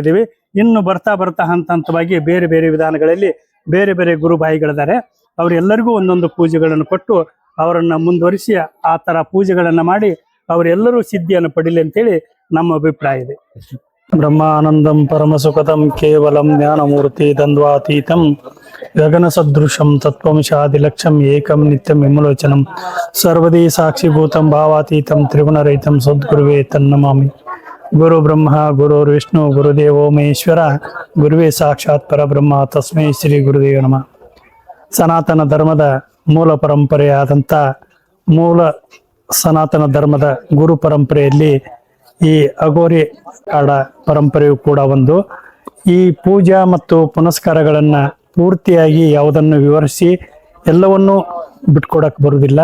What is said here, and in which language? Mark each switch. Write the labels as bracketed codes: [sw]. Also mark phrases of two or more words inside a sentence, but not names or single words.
[kn] ಇನ್ನು ಬರ್ತಾ ಹಂತ ಹಂತವಾಗಿ ಬೇರೆ ಬೇರೆ ವಿಧಾನಗಳಲ್ಲಿ ಬೇರೆ ಬೇರೆ ಗುರುಭಾಯಿಗಳಿದ್ದಾರೆ. ಅವರೆಲ್ಲರಿಗೂ ಒಂದೊಂದು ಪೂಜೆಗಳನ್ನು ಕೊಟ್ಟು ಅವರನ್ನು ಮುಂದುವರಿಸಿ ಆ ಥರ ಪೂಜೆಗಳನ್ನು ಮಾಡಿ ಅವರೆಲ್ಲರೂ ಸಿದ್ಧಿಯನ್ನು ಪಡೀಲಿ ಅಂತೇಳಿ ನಮ್ಮ ಅಭಿಪ್ರಾಯ ಇದೆ. [sa] ಬ್ರಹ್ಮಾನಂದಂ ಪರಮಸುಖದಂ ಕೇವಲಂ ಜ್ಞಾನಮೂರ್ತಿ ದ್ವಂದ್ವಾತೀತಂ ಗಗನ ಸದೃಶಂ ತತ್ವಂಶಾದಿಲಕ್ಷಂ ಏಕಂ ನಿತ್ಯಂ ವಿಮಲೋಚನಂ ಸರ್ವದಿ ಸಾಕ್ಷಿಭೂತಂ ಭಾವಾತೀತಂ ತ್ರಿಗುಣರಹಿತಂ ಸದ್ಗುರುವೇ ತನ್ನಮಾಮಿ. ಗುರು ಬ್ರಹ್ಮ ಗುರುರ್ ವಿಷ್ಣು ಗುರುದೇವೋ ಮಹೇಶ್ವರ ಗುರುವೇ ಸಾಕ್ಷಾತ್ ಪರಬ್ರಹ್ಮ ತಸ್ಮೈ ಶ್ರೀ ಗುರುದೇವ ನಮಃ. [kn] ಸನಾತನ ಧರ್ಮದ ಮೂಲ ಪರಂಪರೆಯಾದಂಥ ಮೂಲ ಸನಾತನ ಧರ್ಮದ ಗುರು ಪರಂಪರೆಯಲ್ಲಿ ಈ ಅಘೋರಿ ಕಾಡ ಪರಂಪರೆಯು ಕೂಡ ಒಂದು. ಈ ಪೂಜಾ ಮತ್ತು ಪುನಸ್ಕಾರಗಳನ್ನ ಪೂರ್ತಿಯಾಗಿ ಯಾವುದನ್ನು ವಿವರಿಸಿ ಎಲ್ಲವನ್ನೂ ಬಿಟ್ಕೊಡಕ್ ಬರುವುದಿಲ್ಲ.